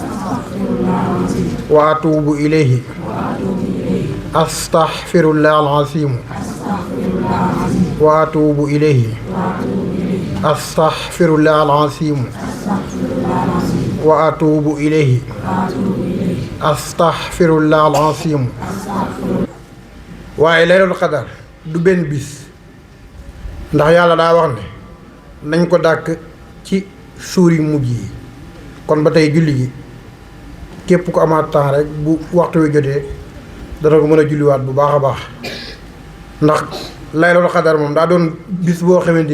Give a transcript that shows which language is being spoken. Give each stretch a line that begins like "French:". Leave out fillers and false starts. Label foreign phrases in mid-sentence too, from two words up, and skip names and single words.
Arabic: وأتوب إليه أستغفر الله العظيم وأتوب إليه أستغفر الله العظيم وأتوب إليه
Wolof: astaghfirullah al-azim waaye
Arabic: ليلة القدر
Wolof: du benn bis ndax yàlla daa wax ne nañ ko dàkk ci suur yu mujj yi kon ba tey julli gi képp ku amaat temps rek bu waxtu wi jotee dana ko mën a julliwaat bu baax a baax ndax
Arabic: ليلة القدر
Wolof: moom daa doon bis boo xamante